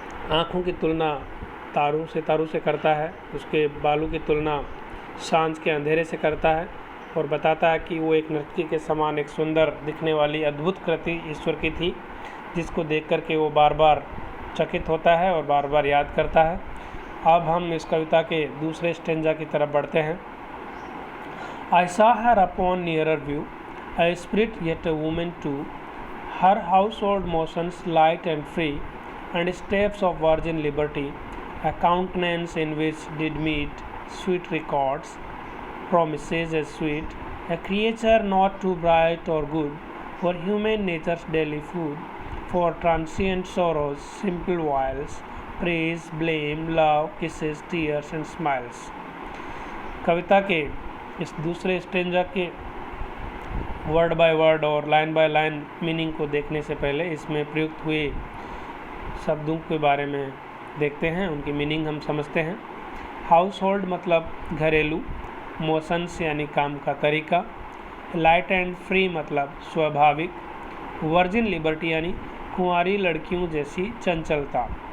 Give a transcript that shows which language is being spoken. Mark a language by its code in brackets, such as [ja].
[hi] आँखों की तुलना तारों से करता है, उसके बालों की तुलना सांझ के अंधेरे से करता है और बताता है कि वो एक नर्तकी के समान एक सुंदर दिखने वाली अद्भुत कृति ईश्वर की थी, जिसको देख कर के वो बार बार चकित होता है और बार बार याद करता है। अब हम इस कविता के दूसरे स्टेंजा की तरफ बढ़ते हैं। [en] I saw her upon nearer view, a spirit yet a woman too, her household motions light and free, and steps of virgin liberty, a countenance in which did meet sweet records, promises as sweet, a creature not too bright or good for human nature's daily food, for transient sorrows, simple wiles, praise, blame, love, kisses, tears and smiles। [hi] कविता के इस दूसरे stanza के word by word और line by line meaning को देखने से पहले इसमें प्रयुक्त हुए शब्दों के बारे में देखते हैं, उनकी मीनिंग हम समझते हैं। हाउस होल्ड मतलब घरेलू, मोशंस यानी काम का तरीका, लाइट एंड फ्री मतलब स्वाभाविक, वर्जिन लिबर्टी यानी कुंवारी लड़कियों जैसी चंचलता,